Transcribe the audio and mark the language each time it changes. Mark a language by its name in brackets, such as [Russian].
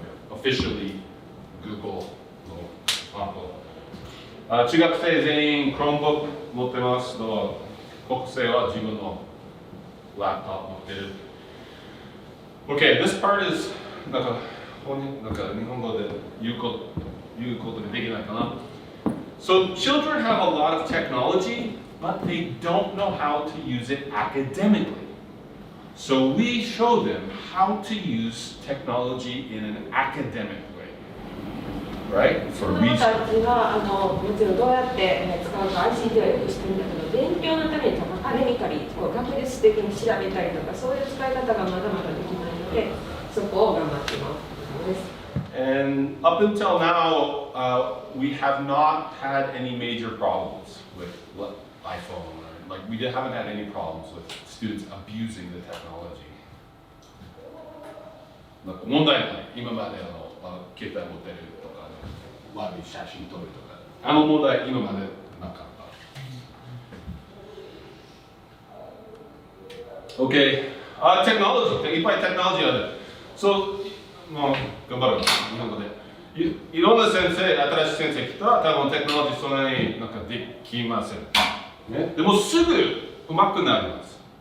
[Japanese] Officially Google の中学生全員 Chromebook 持ってますと、国生は自分のラップトップ持ってる。 [English] Okay, this part is [Japanese] なんか日本語で言うことができないかな。 [English] So children have a lot of technology, but they don't know how to use it academically. So we show them how to use technology in an academic way, right? For [Japanese] 子供 [English] research. [Japanese] たちはもちろんどうやって使うか ICT はよく知ってるんだけど、勉強のためにアカデミカリ学術的に調べたりとか、そういう使い方がまだまだできないので、そこを頑張っています。 [English] And up until now, we have not had any major problems with iPhone. Like we haven't had any problems with students abusing the technology. [Japanese] なんか問題ない。今まで携帯持ってるとか、悪い写真撮るとか、問題今までなかった。 [English] Okay, technology. [Japanese] いっぱい technology ある。So もう頑張る日本語でいろんな先生、新しい先生来たら多分テクノロジーそんなになんかできません、ね、でもすぐ上手くなります。